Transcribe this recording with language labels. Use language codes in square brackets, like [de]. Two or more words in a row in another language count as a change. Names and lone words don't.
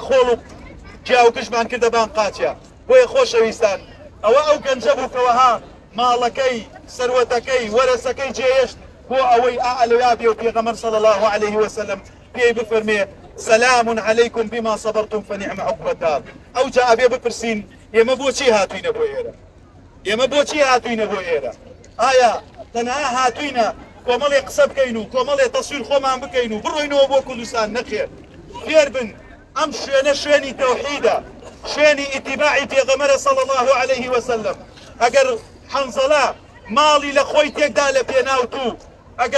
[ckb] خۆڵ و جیاوکشمان کردە بان قاچیا بۆیە خۆشەویستان ئەوە ئەو گەنجە بوو کەوەها ماڵەکەی سەروەتەکەی وەرەسەکەی جێهێشت بۆ ئەوەی ئەعلویا بێ و پێغەمبەر [ar] صلی الله عليه وسلم [ckb] پێی بفەرمێ [ar] سلام عليكم بما صبرتم فنعم عقبى الدار [ckb] ئەو جا ئەبێ بپرسین ئێمە بۆچی هاتوینە بۆ ئێرە ئێمە بۆچی هاتوینە بۆ ئێرە ئایا تەنها هاتوینە کۆمەڵێ قسە بکەین و کۆمەڵێ تەسویر خۆمان بکەین و بڕۆینەوە بۆ کوردستان نەخێر فێر بن ئەم شوێنە شوێنی تەوحیدە شوێنی ئیتیباعی پێغەمبەرە [ar] صلی الله عليه وسلم [ckb] ئەگەر حەنزەڵە ماڵی لە خۆی تێکدا لە پێناو تو ئەگەر